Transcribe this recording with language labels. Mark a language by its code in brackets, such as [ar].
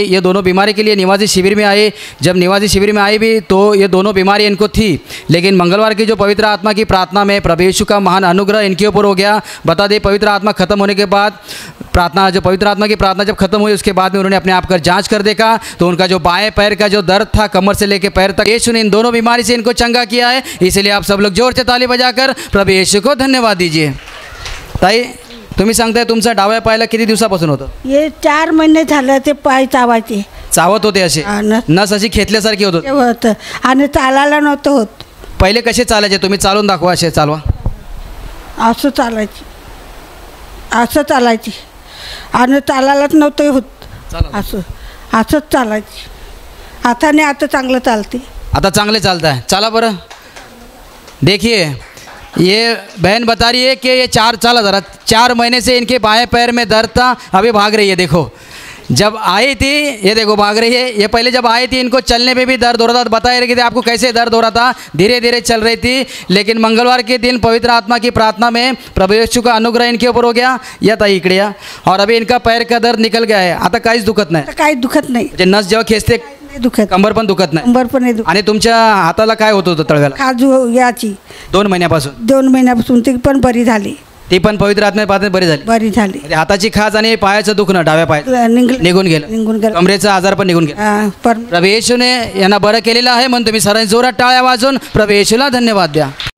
[hi] ये दोनों बीमारी के लिए निवासी शिविर में आए। जब निवासी शिविर में आई भी तो ये दोनों बीमारी इनको थी, लेकिन मंगलवार की जो पवित्र आत्मा की प्रार्थना में प्रभु यीशु का महान अनुग्रह इनके ऊपर हो गया। बता दें पवित्र आत्मा खत्म होने के बाद पवित्र आत्मा की प्रार्थना जब खत्म हुई उसके बाद में उन्होंने अपने आप का जांच कर देखा तो उनका जो बाएं पैर का जो दर्द था कमर से लेकर पैर तक, यीशु ने इन दोनों बीमारी से इनको चंगा किया है। इसलिए आप सब लोग जोर से ताली बजाकर प्रभु यीशु को धन्यवाद दीजिए। [mr] ताई तुम्ही सांगताय तुमचा डाव्या पायाला किती दिवसापासून होतं? हे 4 महिने झालं ते पाय चावायचे, चावत होते असे, नस अशी खेचल्यासारखी होत होतं आणि चालायला नव्हतं होत. पहिले कसे चालायचे? तुम्ही चालून दाखवा, असे चालवा. असं चालायची, असं चालायची आणि चालायलाच नव्हतं होत. असंच चालायची. हाताने आता चांगलं चालते. आता चांगले चालता है. चला बरं. [hi] देखिए ये बहन बता रही है कि ये 4 महीने से इनके बाएं पैर में दर्द था, अभी भाग रही है। देखो जब आई थी ये देखो भाग रही है। ये पहले जब आई थी इनको चलने में भी दर्द हो रहा था, बता रही थी आपको कैसे दर्द हो रहा था, धीरे धीरे चल रही थी। लेकिन मंगलवार के दिन पवित्र आत्मा की प्रार्थना में प्रभु यीशु का अनुग्रह इनके ऊपर हो गया। [mr] या ताई इकडे या. [hi] और अभी इनका पैर का दर्द निकल गया है, [mr] आता काहीच दुखत नाही. काही दुखत नाही. म्हणजे नस जेव्हा खेचते दुखत, कंबर पण दुखत नाही. कंबर पण नाही दुखत. आणि तुमच्या हाताला काय होत होतं तळव्याला? खाजू याची 2 महिन्यापासून. 2 महिन्यापासून ती पण बरी झाली. ती पण पवित्र आत्म्यापासून बरी झाली. म्हणजे हाताची खाज आणि पायाचं दुखणं डाव्या पायात निघून गेलं. कमरेचा आजार पण निघून गेला. प्रभू येशूने यांना बरं केलेलं आहे म्हणून तुम्ही सर्वांनी जोरात टाळ्या वाजवून प्रभू येशूला धन्यवाद द्या.